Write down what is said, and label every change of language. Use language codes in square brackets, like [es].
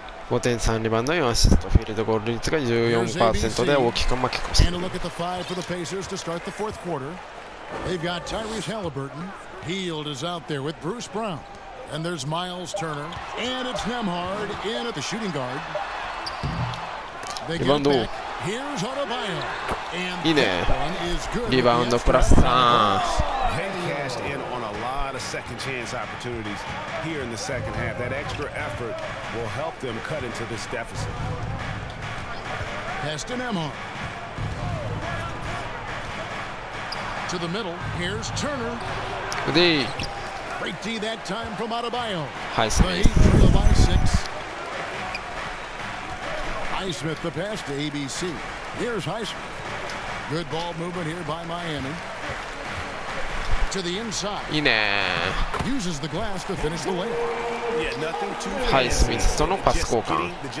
[ja] 5点3リバウンド4アシスト、フィールドゴール率が 14% で大きく負け越している。 [en] They've got Tyrese Halliburton. Hield is out there with Bruce Brown. And there's Miles Turner. And it's Nembhard in at the shooting guard. They get it back. Here's Adebayo. And that one is good. [ja] リバウンドプラス3。 [en] They cashed in on a lot of second chance opportunities here in the second half. That extra effort will help them cut into this deficit. Pass to Nembhard. To the middle. Here's Turner. Great D that time from Adebayo. Highsmith. Highsmith the pass to ABC. Here's Highsmith. Good ball movement here by Miami. To the inside. [ja] いいね。 [en] Uses the glass to finish the layup. [ja] ハイスミスとのパス交換。